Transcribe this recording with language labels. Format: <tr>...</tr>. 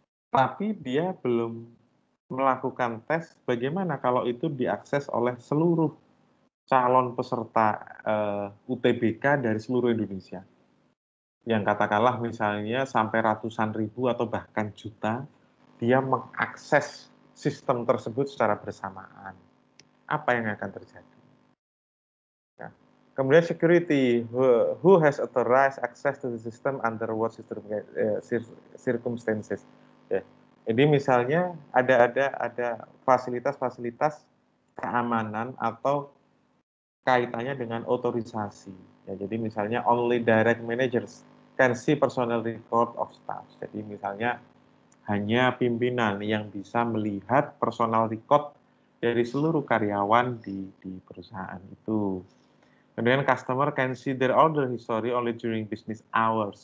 <id>Tapi dia belum melakukan tes bagaimana kalau itu diakses oleh seluruh calon peserta UTBK dari seluruh Indonesia. Yang katakanlah misalnya sampai ratusan ribu atau bahkan juta, dia mengakses sistem tersebut secara bersamaan. Apa yang akan terjadi? Ya.</id> <en>Kemudian security, who has authorized access to the system under what circumstances.</en> <id>Ya. Jadi misalnya ada fasilitas-fasilitas keamanan atau kaitannya dengan otorisasi.</id> <en>Ya, jadi misalnya only direct managers can see personal record of staff.</en> <id>Jadi misalnya hanya pimpinan yang bisa melihat personal record dari seluruh karyawan di perusahaan itu.</id> <en>Kemudian customer can see their order history only during business hours.</en>